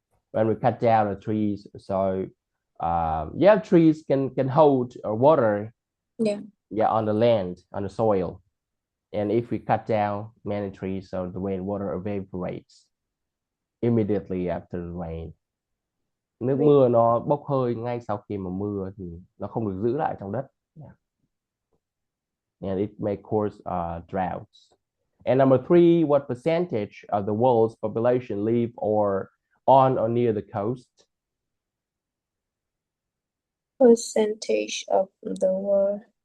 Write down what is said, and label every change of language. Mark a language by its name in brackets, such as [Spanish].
[English] When we cut down the trees, so trees can hold water. Yeah, on the land, on the soil. And if we cut down many trees, so the rainwater evaporates immediately after the rain. [Vietnamese] Nước mưa nó bốc hơi ngay sau khi mà mưa thì nó không được giữ lại trong đất. [English] Yeah. And it may cause droughts. And number 3, what percentage of the world's population live on or near the coast? Percentage of the world.